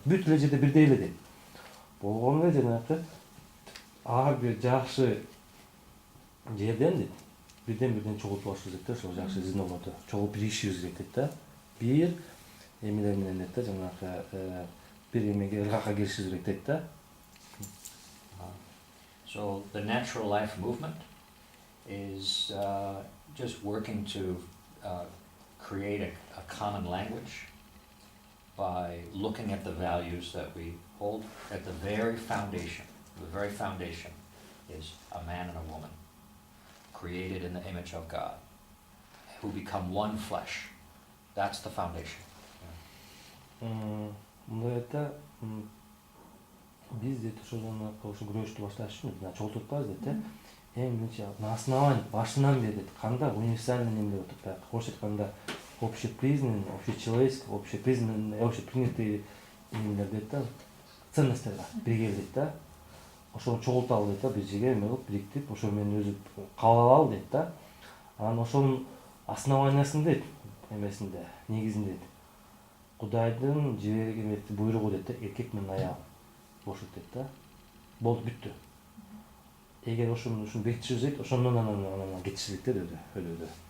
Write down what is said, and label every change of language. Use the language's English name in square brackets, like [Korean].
[Kyrgyz] Бүт эле жерде бирдей эле дейт. Болгону эле жанагы ар бир жакшы жерден дейт. Бирден чогултуп алышыбыз керек да, ошол жакшы зинолорду чогулуп биригишибиз керек дейт да. Бир эмелер менен дейт да, жанагы бир эмеге ыргакка келишибиз керек дейт да. [English] So the natural life movement is just working to create a common language by looking at the values that we hold at the very foundation. The very foundation is a man and a woman, created in the image of God, who become one flesh. That's the foundation. [Kyrgyz] Мындай да, биз дейт ошо ошо күрөштү башташ үчүн чогултуп атпайбыз дейт да. Эң биринчи [Russian] на основании [Kyrgyz] башынан бери дейт, кандай универсальный неме деп атат, [Russian] орусча айтканда общепризнанный, общечеловеческий, общепризнанный, общепринятый [Kyrgyz] эмелер дейт да, ценностер бар, бирге дейт да. Ошону чогулталы дейт да, бир жерге эме кылып бириктирип, ошо менен өзү кабыл алалы дейт да. Анан ошонун основаниясын дейт, эмесинде, негизинде дейт. Кудайдын жиберген буйругу дейт да, эркек менен аял бошот дейт да. Болду, бүттү. Эгер ошону бекитишибиз дейт, ошондон анан кетишибиз дейт өлөдө.